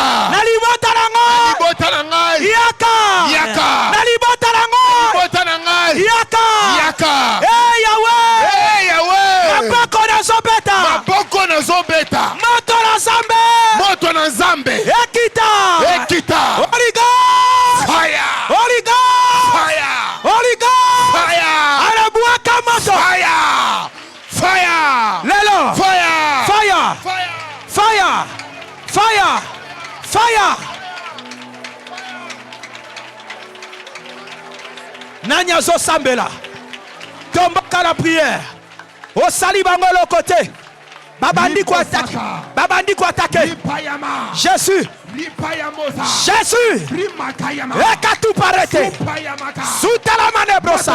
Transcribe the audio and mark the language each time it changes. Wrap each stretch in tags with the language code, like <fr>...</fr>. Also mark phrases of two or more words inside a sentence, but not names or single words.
<ln>Na libota na ngai. Libota na ngai. Yaka. Yaka. Na libota na ngai. Libota na ngai. Yaka. Yaka. Hey Yahweh. Hey Yahweh. Maboko na zobeta. Maboko na zobeta. Moto na Nzambe. Moto na Nzambe. Ekita. Ekita.</ln> <en>Holy God. Fire. Holy God. Fire. Holy God. Fire.</en> <ln>Anabuaka moto.</ln> <en>Fire. Fire.</en> <ln>Lelo.</ln> <en>Fire. Fire. Fire. Fire. Fire. Fire.</en> <ln>Nanya zo sambela. Tomboka la prière. Au sali bango</ln> <fr>le côté.</fr> <ln>Babandi ko attaque. Babandi ko attaquer. Jésus. Jésus. Ekatu parete. Soutala manebrosa.</ln>